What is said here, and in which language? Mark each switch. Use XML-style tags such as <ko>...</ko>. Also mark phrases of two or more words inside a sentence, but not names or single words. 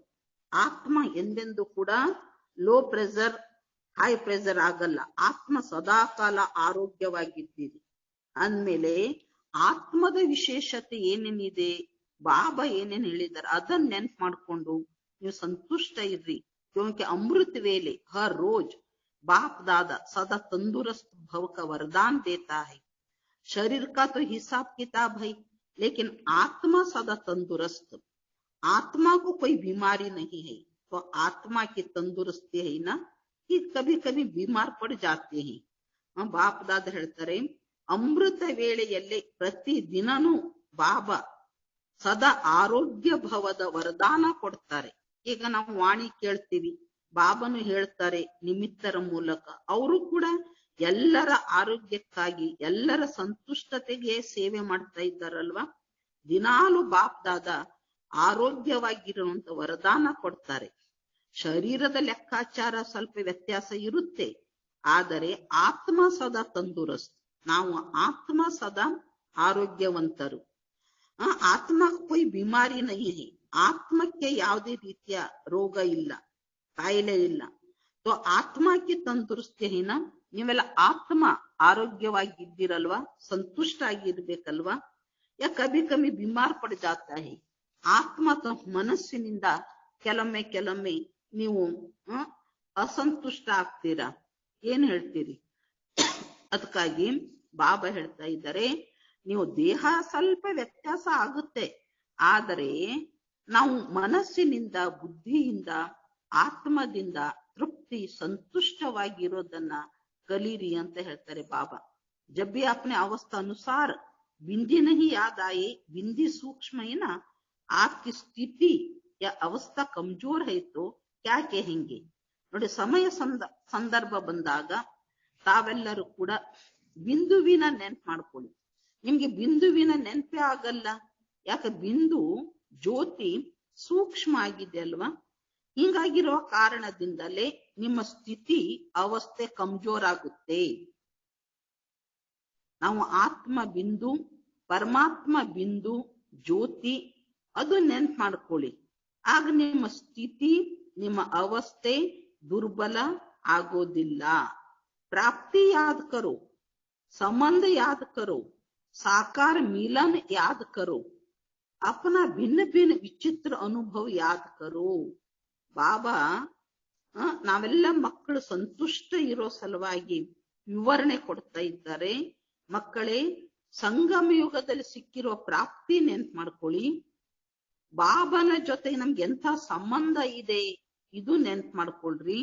<kn>ಆತ್ಮ ಎಂದೆಂದು ಕೂಡ</kn> <en>low pressure high pressure</en> <kn>ಆಗಲ್ಲ. ಆತ್ಮ ಸದಾ ಕಾಲ ಆರೋಗ್ಯವಾಗಿದ್ದೀರಿ ಅಂದ್ಮೇಲೆ ಆತ್ಮದ ವಿಶೇಷತೆ ಏನೇನಿದೆ, ಬಾಬಾ ಏನೇನ್ ಹೇಳಿದಾರೆ ಅದನ್ನ ನೆನ್ಪು ಮಾಡ್ಕೊಂಡು ನೀವು ಸಂತುಷ್ಟ ಇರ್ರಿ.</kn> <hi>क्योंकि अमृत वेले हर रोज बाप दादा सदा तंदुरुस्त भव का वरदान देता है. शरीर का तो हिसाब किताब है, लेकिन आत्मा सदा तंदुरुस्त. आत्मा को कोई बीमारी नहीं है. तो आत्मा की तंदुरुस्ती है ना कि कभी कभी बीमार पड़ जाते हैं.</hi> <kn>बाप दादा ಹೇಳ್ತಾರೆ ಅಮೃತ ವೇಳೆಯಲ್ಲಿ ಪ್ರತಿ ದಿನನೂ ಬಾಬಾ ಸದಾ ಆರೋಗ್ಯ ಭವದ ವರದಾನ ಕೊಡ್ತಾರೆ. ಈಗ ನಾವು ವಾಣಿ ಕೇಳ್ತೀವಿ, ಬಾಬನು ಹೇಳ್ತಾರೆ ನಿಮಿತ್ತರ ಮೂಲಕ. ಅವರು ಕೂಡ ಎಲ್ಲರ ಆರೋಗ್ಯಕ್ಕಾಗಿ, ಎಲ್ಲರ ಸಂತುಷ್ಟತೆಗೆ ಸೇವೆ ಮಾಡ್ತಾ ಇದ್ದಾರಲ್ವಾ. ದಿನಾಲು ಬಾಪ್ ದಾದ ಆರೋಗ್ಯವಾಗಿರುವಂತ ವರದಾನ ಕೊಡ್ತಾರೆ. ಶರೀರದ ಲೆಕ್ಕಾಚಾರ ಸ್ವಲ್ಪ ವ್ಯತ್ಯಾಸ ಇರುತ್ತೆ, ಆದರೆ ಆತ್ಮ ಸದಾ ತಂದುರಸ್ತ್. ನಾವು ಆತ್ಮ ಸದಾ ಆರೋಗ್ಯವಂತರು.</kn> <hi>ಆತ್ಮ कोई बीमारी नहीं है.</hi> <kn>ಆತ್ಮಕ್ಕೆ ಯಾವುದೇ ರೀತಿಯ ರೋಗ ಇಲ್ಲ, ಕಾಯಿಲೆ ಇಲ್ಲ.</kn> <hi>तो आत्मा की तंदुरुस्ती है ना.</hi> <kn>ನೀವೆಲ್ಲ ಆತ್ಮ ಆರೋಗ್ಯವಾಗಿದ್ದೀರಲ್ವಾ, ಸಂತುಷ್ಟ ಆಗಿರ್ಬೇಕಲ್ವಾ.</kn> <hi>या कभी कभी बीमार पड़ जाता है.</hi> <kn>ಆತ್ಮ ಮನಸ್ಸಿನಿಂದ ಕೆಲವೊಮ್ಮೆ ನೀವು ಅಸಂತುಷ್ಟ ಆಗ್ತೀರಾ. ಏನ್ ಹೇಳ್ತೀರಿ? ಅದಕ್ಕಾಗಿ ಬಾಬಾ ಹೇಳ್ತಾ ಇದ್ದಾರೆ, ನೀವು ದೇಹ ಸ್ವಲ್ಪ ವ್ಯತ್ಯಾಸ ಆಗುತ್ತೆ, ಆದರೆ ನಾವು ಮನಸ್ಸಿನಿಂದ, ಬುದ್ಧಿಯಿಂದ, ಆತ್ಮದಿಂದ ತೃಪ್ತಿ ಸಂತುಷ್ಟವಾಗಿರೋದನ್ನ ಕಲೀರಿ ಅಂತ ಹೇಳ್ತಾರೆ ಬಾಬಾ.</kn> <hi>जब भी अपने अवस्था अनुसार बिंदी नहीं याद आए, बिंदी सूक्ष्म है ना, आपकी स्थिति या अवस्था कमजोर है तो क्या कहेंगे.</hi> <kn>ನೋಡಿ, ಸಮಯ ಸಂದರ್ಭ ಬಂದಾಗ ತಾವೆಲ್ಲರೂ ಕೂಡ ಬಿಂದುವಿನ ನೆನ್ಪು ಮಾಡ್ಕೊಳ್ಳಿ. ನಿಮ್ಗೆ ಬಿಂದುವಿನ ನೆನಪೇ ಆಗಲ್ಲ. ಯಾಕೆ? ಬಿಂದು ಜ್ಯೋತಿ ಸೂಕ್ಷ್ಮ ಆಗಿದೆ ಅಲ್ವಾ. ಹಿಂಗಾಗಿರುವ ಕಾರಣದಿಂದಲೇ ನಿಮ್ಮ ಸ್ಥಿತಿ ಅವಸ್ಥೆ ಕಮ್ಜೋರ್ ಆಗುತ್ತೆ. ನಾವು ಆತ್ಮ ಬಿಂದು, ಪರಮಾತ್ಮ ಬಿಂದು, ಜ್ಯೋತಿ ಅದು ನೆನ್ಪು ಮಾಡ್ಕೊಳ್ಳಿ. ಆಗ ನಿಮ್ಮ ಸ್ಥಿತಿ, ನಿಮ್ಮ ಅವಸ್ಥೆ ದುರ್ಬಲ ಆಗೋದಿಲ್ಲ.</kn> <hi>प्राप्ति याद करो, संबंध याद करो, साकार मिलन याद करो, अपना भिन्न भिन्न विचित्र अनुभव याद करो.</hi> <kn>ಬಾಬಾ ನಾವೆಲ್ಲ ಮಕ್ಕಳು ಸಂತುಷ್ಟ ಇರೋ ಸಲುವಾಗಿ ವಿವರಣೆ ಕೊಡ್ತಾ ಇದ್ದಾರೆ. ಮಕ್ಕಳೇ, ಸಂಗಮ ಯುಗದಲ್ಲಿ ಸಿಕ್ಕಿರೋ ಪ್ರಾಪ್ತಿ ನೆನ್ಪು ಮಾಡ್ಕೊಳ್ಳಿ. ಬಾಬನ ಜೊತೆ ನಮ್ಗೆ ಎಂಥ ಸಂಬಂಧ ಇದೆ ಇದು ನೆನ್ಪು ಮಾಡ್ಕೊಳ್ರಿ.</kn>